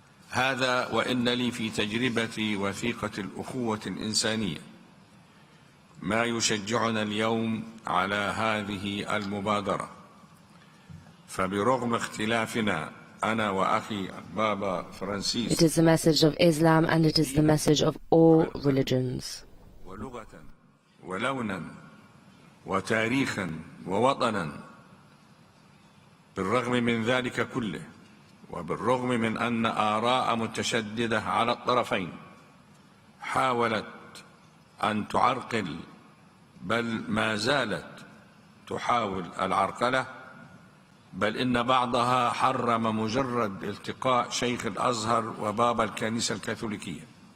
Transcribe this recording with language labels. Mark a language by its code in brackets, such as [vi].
[ar] هذا وإن لي في تجربتي وثيقة الأخوة الإنسانية ما يشجعنا اليوم على هذه المبادرة. فبرغم اختلافنا أنا وأخي بابا فرانسيس [en] It is the message of Islam and it is the message of all religions. [ar] ولغة ولونا وتاريخا ووطنا، بالرغم من ذلك كله وبالرغم من أن آراء متشددة على الطرفين حاولت أن تعرقل، بل ما زالت تحاول العرقلة، بل إن بعضها حرم مجرد التقاء شيخ الأزهر وبابا الكنيسة الكاثوليكية.